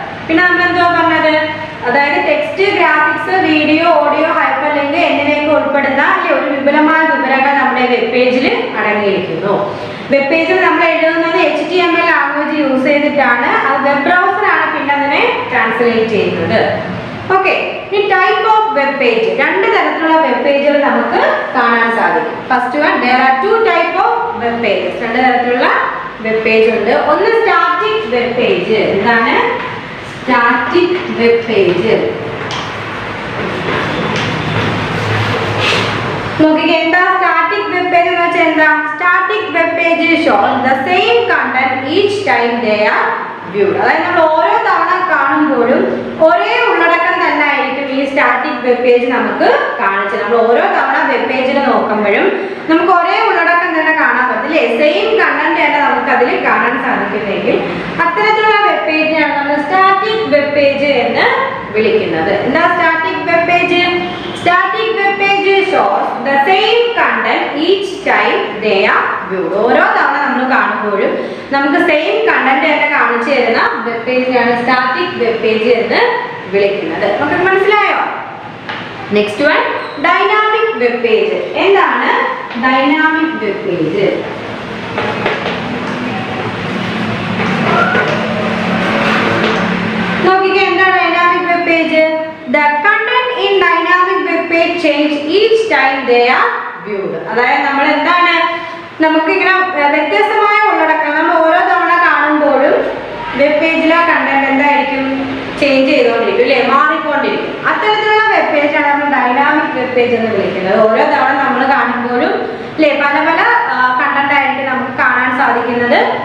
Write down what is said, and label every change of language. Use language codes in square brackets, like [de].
[ml] പിന്നെ നമ്മൾ എന്തോ പറഞ്ഞത്? അതായത് text, graphics, video, audio, hyperlink എന്നിവയൊക്കെ ഉൾപ്പെടുന്ന ഒരു വിപുലമായ വിവരങ്ങൾ നമ്മുടെ വെബ് പേജിൽ അടങ്ങിയിരിക്കുന്നു. വെബ് പേജിൽ നമ്മൾ എഴുതുന്നത് HTML ലാംഗ്വേജ് യൂസ് ചെയ്തിട്ടാണ്. അത് വെബ് ബ്രൗസർ ആണ് പിന്നെ അതിനെ ട്രാൻസ്ലേറ്റ് ചെയ്യുന്നത്. ഓക്കെ, ഈ [en] Type of web page. [ml] രണ്ട് തരത്തിലുള്ള വെബ് പേജുകൾ നമുക്ക് കാണാൻ സാധിക്കും. [en] First one, there are two type of web pages. [ml] രണ്ട് തരത്തിലുള്ള വെബ് പേജ് ഉണ്ട്. ഒന്ന് സ്റ്റാറ്റിക് വെബ് പേജ്. എന്താണ് സ്റ്റാറ്റിക് വെബ് പേജ്? നോക്കിക്കേ, എന്താ സ്റ്റാറ്റിക് വെബ് പേജ് എന്ന് വെച്ചാൽ എന്താ? [en] Static web page shows the same content each time they are viewed. [ml] അതായത് നമ്മൾ ഓരോ തവണ കാണുമ്പോഴും ഒരേ ഉള്ളടക്കം തന്നെ ആയിരിക്കും ഈ സ്റ്റാറ്റിക് വെബ് പേജ് നമുക്ക് കാണിച്ചത്. നമ്മൾ ഓരോ തവണ വെബ് പേജിൽ നോക്കുമ്പോഴും നമുക്ക് ഒരേ ഉള്ളടക്കം തന്നെ കാണാൻ പറ്റില്ലേ? സെയിം കണ്ടന്റ് തന്നെ നമുക്ക് അതിൽ കാണാൻ സാധിക്കുന്നെങ്കിൽ അത്തരത്തിലുള്ള വെബ് പേജിനാണ് നമ്മൾ സ്റ്റാറ്റിക് വെബ് പേജ് എന്ന് വിളിക്കുന്നത്. എന്താ static web page? [en] Static web page shows the same content each time they are viewed. [ml] ഓരോ തവണ നമ്മൾ കാണുമ്പോഴും നമുക്ക് സെയിം കണ്ടന്റ് തന്നെ കാണിച്ചു തരുന്ന വെബ് പേജിനാണ് സ്റ്റാറ്റിക് വെബ് പേജ് എന്ന് വിളിക്കുന്നത്. നമുക്ക് മനസ്സിലായോ? [en] Next one, dynamic web page. [ml] എന്താണ് ഡൈനാമിക് വെബ് പേജ്? നോക്കിക്കേ, എന്താ dynamic web page? [en] The content in dynamic web page change each time they are viewed. [ml] അതായത് നമ്മൾ എന്താണ്, നമുക്ക് ഇങ്ങനെ വ്യത്യസ്തമായ ഉള്ളടക്കം നമ്മൾ ഓരോ തവണ കാണുമ്പോഴും വെബ് പേജിലെ കണ്ടന്റ് എന്തായിരിക്കും? ചേഞ്ച് ചെയ്തുകൊണ്ടിരിക്കും അല്ലേ? മാറിക്കൊണ്ടിരിക്കും. അത്തരത്തിലുള്ള വെബ് പേജാണ് നമ്മൾ ഡൈനാമിക് വെബ് പേജ് എന്ന് വിളിക്കുന്നത്. ഓരോ തവണ നമ്മൾ കാണുമ്പോഴും അല്ലേ പല പല കണ്ടന്റ് ആയിരിക്കും നമുക്ക് കാണാൻ സാധിക്കുന്നത്.